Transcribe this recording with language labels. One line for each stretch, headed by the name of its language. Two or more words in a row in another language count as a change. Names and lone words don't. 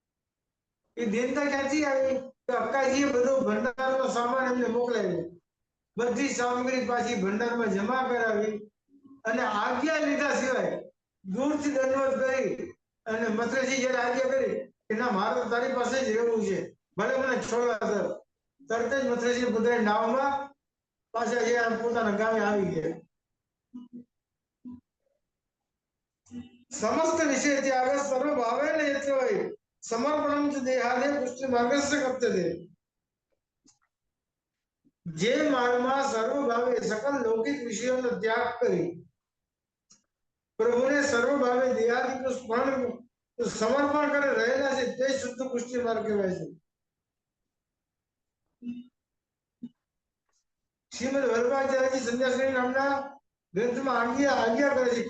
Gujarati: એ દેનતા ક્યાંથી આવી તો અક્કાજીએ બધો ભંડારનો સામાન એમને મોકલાવ્યો બધી સામગ્રી પાછી ભંડારમાં જમા કરાવી અને આજ્ઞા લીધા સિવાય દૂરથી દંડવત કરી અને મંત્રીજી જયારે આજ્ઞા કરી કે ના મારે તારી પાસે જ રહેવું છે, ભલે મને છોડવા દે, તરત જ મંત્રીજી પોતાની નાવમાં પાછા જે પોતાના ગામે આવી ગયા.
Sanskrit: समस्त विषय त्याग सर्व भावेन यत्वै समर्पणम च देहादे पुष्टि मार्गस्य कर्तव्य.
Gujarati: જે માર્ગમાં સર્વ ભાવે સકલ લૌકિક વિષયોનો ત્યાગ કરી પ્રભુને સર્વ ભાવે દેહાદિનું સ્મરણ સમર્પણ કરે રહેલા છે તે શુદ્ધ પુષ્ટિ માર્ગ કહેવાય છે. શ્રીમદ વલ્લભાચાર્યજી સંન્યાસી નામના ગ્રંથમાં આજ્ઞા કરે છે.